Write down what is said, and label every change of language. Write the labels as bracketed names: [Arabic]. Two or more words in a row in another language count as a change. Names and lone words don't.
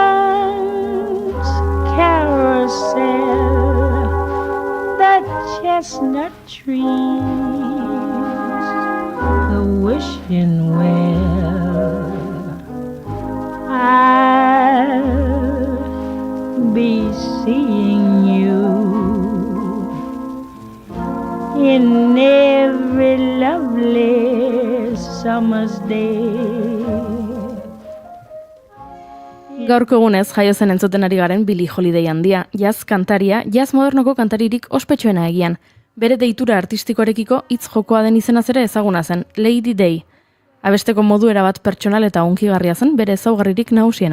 [English] carousel, the chestnut trees, the wishing well, I'll be seeing you in every lovely summer's day. [Basque] Gaurko egunez jaio zen entzuten ari garen Billie Holiday handia, jazz kantaria, jazz modernoko kantaririk ospetsuena egian. Bere deitura artistikoarekiko hitz jokoa den izenaz ere ezaguna zen, Lady Day. Abesteko modu erabat pertsonal eta hunkigarria zen bere ezaugarririk nagusiena.